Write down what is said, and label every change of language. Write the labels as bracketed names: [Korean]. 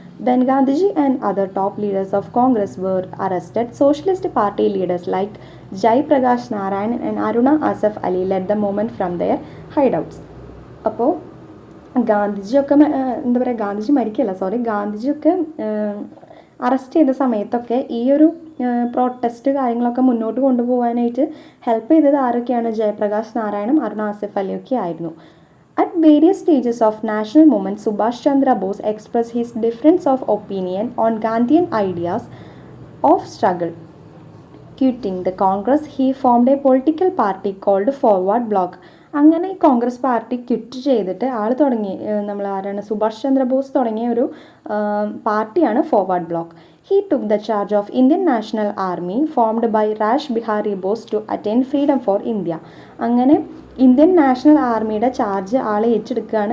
[English] Then Gandhiji and other top leaders of Congress were arrested. Socialist party leaders like Jai Prakash Narayan and Aruna Asaf Ali led the movement from their hideouts. [Malayalam] അപ്പോൾ ഗാന്ധിജിയൊക്കെ എന്താ പറയുക ഗാന്ധിജിയൊക്കെ arrest ചെയ്ത സമയത്തൊക്കെ ഈ ഒരു protest കാര്യങ്ങളൊക്കെ മുന്നോട്ട് കൊണ്ടുപോകാനായിട്ട് ഹെൽപ്പ് ചെയ്തത് ആരൊക്കെയാണ്? ജയപ്രകാശ് നാരായണും അരുണ ആസിഫ് അലിയൊക്കെ ആയിരുന്നു. [English] At various stages of national movement, Subhash Chandra Bose expressed his difference of opinion on Gandhian ideas of struggle. Quitting the Congress, he formed a political party called Forward Bloc. [Malayalam] അങ്ങനെ Congress party quit ചെയ്തിട്ട് നമ്മൾ ആരാണ് സുഭാഷ് ചന്ദ്രബോസ് തുടങ്ങിയ ഒരു പാർട്ടിയാണ് forward block. [English] He took the charge of Indian National Army formed by Rash Behari Bose to attain freedom for India. [Malayalam] അങ്ങനെ Indian national ആർമിയുടെ charge ആളെ ഏറ്റെടുക്കുകയാണ്.